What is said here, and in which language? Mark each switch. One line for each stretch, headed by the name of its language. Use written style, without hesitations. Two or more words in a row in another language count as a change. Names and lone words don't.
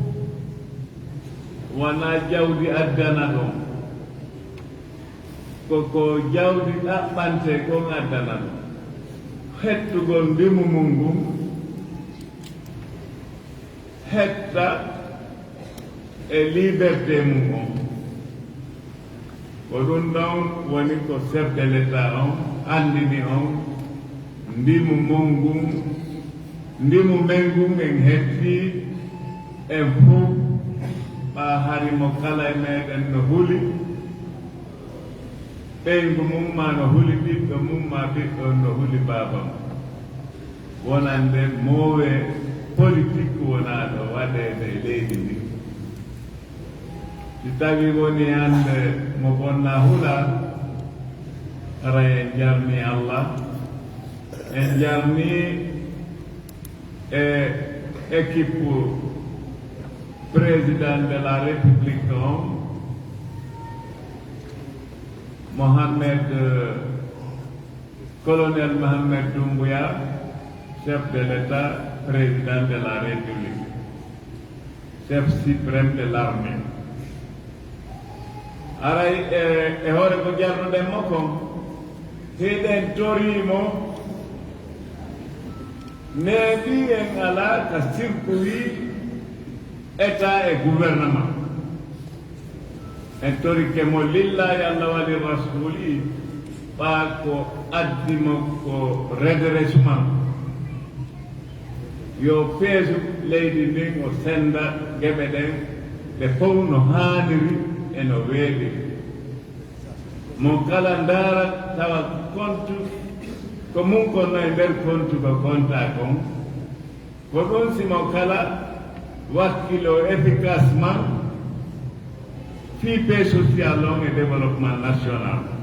Fula: wona jawdi addana ɗon koko jawdi ɗaɓɓante kon addana ɗon hettugol ndimu mum ngun hetta e liberté mum on ko ɗum ɗon woni ko
French: chef de l'état
Fula: on andini on ndimu mon ngun ndimu men ngun en hetti en fof ɓa harimo kala e meɗen no huli ɓeygu mum ma no huli ɓiɗɗo mum ma ɓiɗɗo no huli baba mum wonande moowe politique wona ɗo waɗede e leydi ndi si tawi woni hande mo bonna hula ara en jarni Allah en jarni
French: e équipe président de la république on colonel Mohamed Doumbouya chef de l'état président de la république chef suprême de l'armée
Fula: aray e hoore ko jarnuɗen mo kon hiɗen torimo neeɓi en ala ka
French: circuit état et gouvernement
Fula: en torike mo lillahi allah waɗi rasuli ɓa ko addimo ko redressement yo peesu leydi ndin o senda geɓe ɗen ɓe fof no haaniri eno weeɗi mo kala ndaara tawa compte ko mum konno e nder compte ko compta kon ko ɗum simo kala wakkilo efficacement fii
French: paix social
Fula: on e
French: développement national